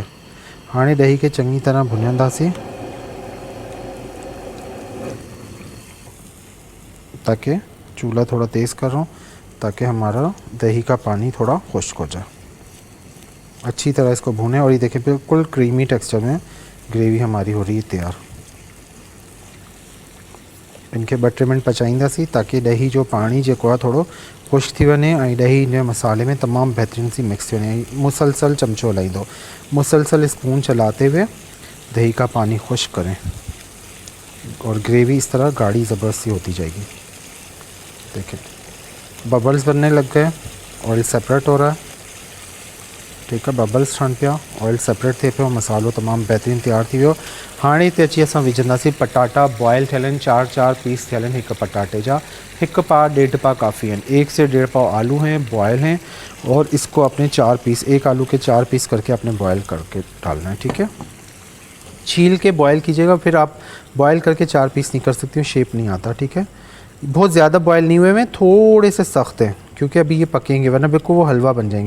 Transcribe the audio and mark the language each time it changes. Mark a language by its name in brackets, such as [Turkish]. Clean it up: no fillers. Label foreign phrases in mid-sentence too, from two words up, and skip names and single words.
[Sindhi] हाणे दही के चंगी तरह भुनंदासीं [Urdu] تاکہ چولہا تھوڑا تیز کر رہا ہوں تاکہ ہمارا دہی کا پانی تھوڑا خشک ہو جائے. اچھی طرح اس کو بھونیں اور یہ دیکھیں بالکل [English] creamy texture [Urdu] میں گریوی ہماری ہو رہی ہے تیار. [Sindhi] इनके 2 मिनट पचाईंदासीं ताकि दही जो पानी जेको आहे थोड़ो खुश्क थी वञे ऐं दही इन मसाले में तमाम बेहतरीन सी मिक्स थी वञे। मुसलसल चमचो हलाईंदो, [Urdu] مسلسل اسپون چلاتے ہوئے دہی کا پانی خشک کریں اور گریوی اس طرح گاڑھی زبردستی ہوتی جائے گی. دیکھیں ببلز بننے لگ گئے, [English] oil separate [Urdu] ہو رہا ہے، ٹھیک ہے. [Sindhi] बबल्स ठहनि पिया, [English] oil separate [Sindhi] थिए पियो, मसालो तमामु बहितरीनु तैयार थी वियो। हाणे हिते अची असां विझंदासीं पटाटा। बॉयल थियल आहिनि, 4 पीस थियल आहिनि हिक पटाटे जा। [Urdu] 1 پاؤ 1.5 پاؤ کافی ہیں، 1 سے 1.5 پاؤ آلو ہیں، بوائل ہیں. اور اس کو اپنے 4 پیس، 1 آلو کے 4 پیس کر کے آپ نے بوائل کر کے ڈالنا ہے، ٹھیک ہے. چھیل کے بوائل کیجیے گا، پھر آپ بوائل کر کے 4 پیس نہیں کر سکتی ہو، شیپ نہیں آتا، ٹھیک ہے. بہت زیادہ بوائل نہیں ہوئے میں، تھوڑے سے سخت ہیں کیونکہ ابھی یہ پکیں گے، ورنہ بالکل وہ حلوہ بن جائیں گے.